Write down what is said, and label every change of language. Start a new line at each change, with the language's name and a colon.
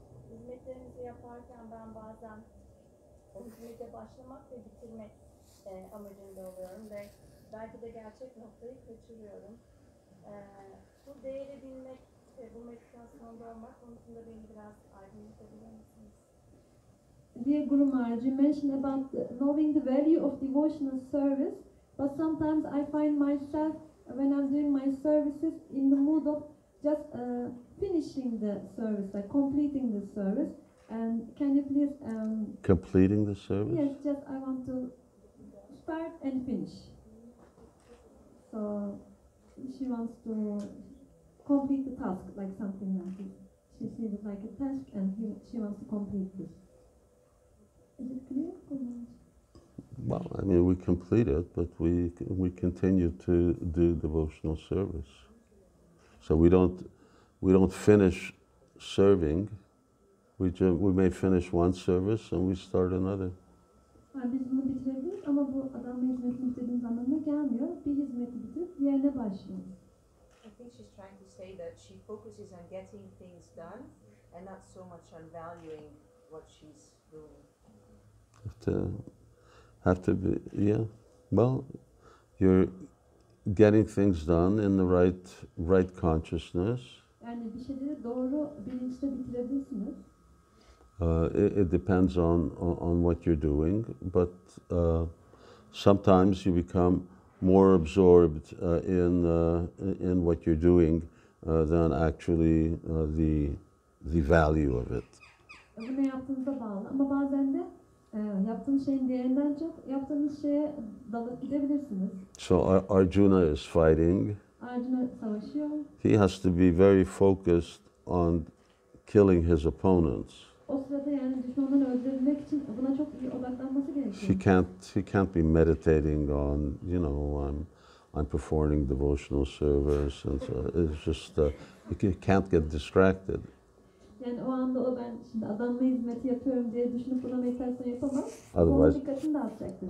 Turkish: Hizmetlerimizi yaparken ben bazen o hizmete başlamak ve bitirmek amacında oluyorum ve belki de gerçek noktayı kaçırıyorum. Bu değeri bilmek ve bu meditasyonda olmak konusunda beni biraz aydınlatabilir misiniz?
English: Dear Guru Maharaj, you mentioned about knowing the value of devotional service, but sometimes I find myself when I'm doing my services in the mood of just finishing the service, like completing the service. And can you please Completing the service? yes, just I want to start and finish. So she wants to complete the task, like something like this. She sees it like a task and she wants to complete this. Is it clear? Well, I mean, we complete it, but we continue to do devotional service. So we don't finish serving. We may finish one service and we start another.
Turkish: Yani biz bunu bitirebiliriz ama bu adamla hizmetini bitirdiğimiz anlamına gelmiyor. Bir hizmeti bitirip diğerine başlıyoruz.
English: I think she's trying to say that she focuses on getting things done and not so much on valuing what she's doing. Have to be, yeah. Well, you're getting things done in the right consciousness.
Turkish: Yani bir şeyleri doğru bilinçle bitirebilirsiniz.
English: It depends on what you're doing, but sometimes you become more absorbed in what you're doing than actually the value of it.
Turkish: Bu ne yaptığınıza bağlı ama bazen de yaptığınız şeyin değerinden çok yaptığınız şeye dalıp gidebilirsiniz.
English: So Arjuna is fighting.
Turkish: Arjuna savaşıyor.
English: He has to be very focused on killing his opponents.
Turkish: O sırada yani düşmanları öldürebilmek için buna çok iyi odaklanması gerekiyor.
English: He can't be meditating on, I'm performing devotional service, and so it's just he can't get distracted.
Turkish: Yani o anda ben şimdi adamla hizmeti yapıyorum diye düşünüp buna meditasyon yapamam. Onun dikkatini dağıtacaktır.